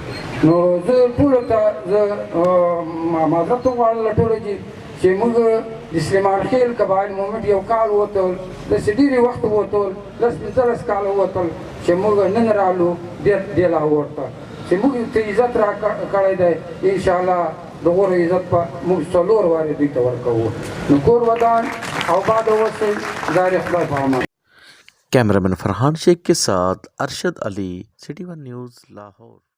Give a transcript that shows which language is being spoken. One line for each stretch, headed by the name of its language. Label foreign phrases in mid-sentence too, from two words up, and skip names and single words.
Pashto: نو زه ټولو ته معذرت غواړم له ټولو چې موږ د سلیمان خېل قبایل مومنټ یو کال ووتل، داسې ډېرې وخت ووتل، 10-15 کاله ووتل چې موږ نن رالو دې لاهور ته چې موږ ته عزت راکړی دی. انشاءالله د غوره عزت په موږ 4 وارې دوی ته ورکوو. نو کور ودان او باد اوسئ. ظاهر خدای په امان.
Urdu: کیمرا مین فرحان شیخ کے ساتھ ارشد علی، سٹی ون نیوز، لاہور.